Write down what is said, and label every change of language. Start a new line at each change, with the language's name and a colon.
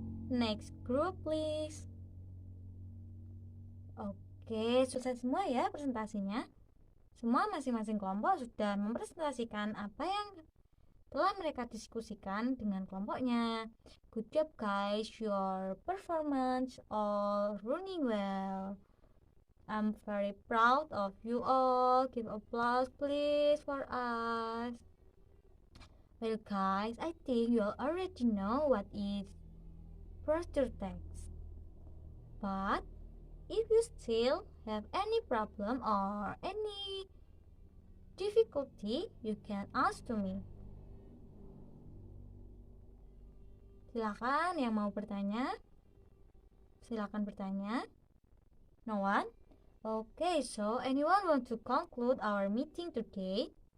English: Next group, please.
Indonesian: Oke, selesai semua ya presentasinya. Semua masing-masing kelompok sudah mempresentasikan apa yang telah mereka diskusikan dengan kelompoknya.
English: Good job guys, your performance all running well. I'm very proud of you all. Give applause please for us. Well guys, I think you already know what is procedure text. But if you still have any problem or any difficulty, you can ask to me.
Indonesian: Silakan yang mau bertanya. Silakan bertanya.
English: No one? Okay, so anyone want to conclude our meeting today?